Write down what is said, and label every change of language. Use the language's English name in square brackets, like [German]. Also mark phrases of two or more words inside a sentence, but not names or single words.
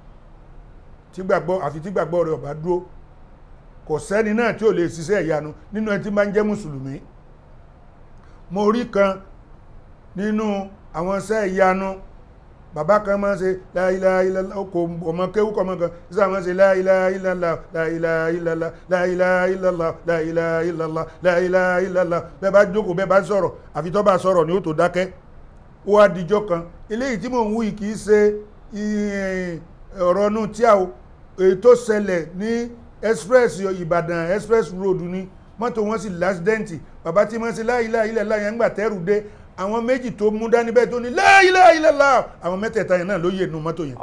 [Yoruba] àfi tí gbàgbọ́ rẹ̀ ò bá dúró kò sẹ́ni náà tí ò lè ṣiṣẹ́ ìyanu nínú ẹni tí máa ń jẹ́ mùsùlùmí mo rí kan nínú àwọn iṣẹ́ ìyanu bàbá kan máa ń ṣe [Arabic] لا إله إلا الله [Yoruba] ọmọ kéwú kọmọ kan ìṣẹ́ àwọn ṣe [Arabic] لا إله إلا الله لا إله إلا الله لا إله إلا الله لا إله إلا الله لا إله إلا الله [Yoruba] bẹ́ẹ̀ bá jókòó bẹ́ẹ̀ bá sọ̀rọ̀ àfi tó bá sọ̀rọ̀ ni ó tó dákẹ́ ó wá dijọ́ kan eléyìí tí mò ń wí kìí ṣe ọ̀rọ̀ nù tí a èyí tó ṣẹlẹ̀ ní express Ìbàdàn [English] express road [Yoruba] ni mọ́tò wọn sì lásìdẹ́ǹtì bàbá tí wọ́n ṣe [Arabic] لا إله إلا الله [Yoruba] yẹn ń gbà tẹ́rù dé àwọn méjì tó mú dání bẹ́ẹ̀ tó ní [Arabic] لا إله إلا الله [Yoruba] àwọn mẹ́tẹ̀ẹ̀ta yẹn náà ló yé nu mọ́tò yẹn.